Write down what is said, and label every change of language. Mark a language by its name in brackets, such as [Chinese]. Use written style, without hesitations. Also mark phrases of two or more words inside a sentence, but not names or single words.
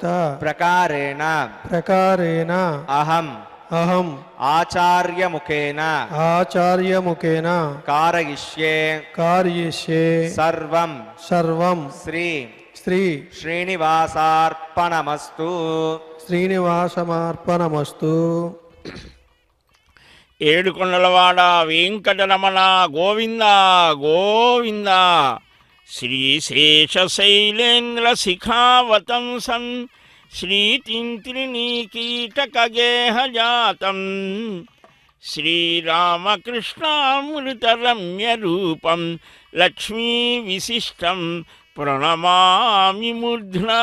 [Sanskrit] प्रकारेण प्रकारेण अहम् अहम् आचार्यमुखेन आचार्यमुखेन कारयिष्ये कार्यिष्ये सर्वं सर्वं श्री श्री श्रीनिवासार्पणमस्तु శ్రీనివాసమార్పణమస్తు. [Telugu] ఏడుకొండలవాడ వెంకటరమణ గోవింద గోవింద. [Sanskrit] శ్రీశేషశైలేంద్ర శిఖావతంసం శ్రీతింత్రిణీకీటకగేహజాతం శ్రీరామకృష్ణామృతరమ్యరూపం లక్ష్మీ విశిష్టం ప్రణమామి మూర్ధ్నా.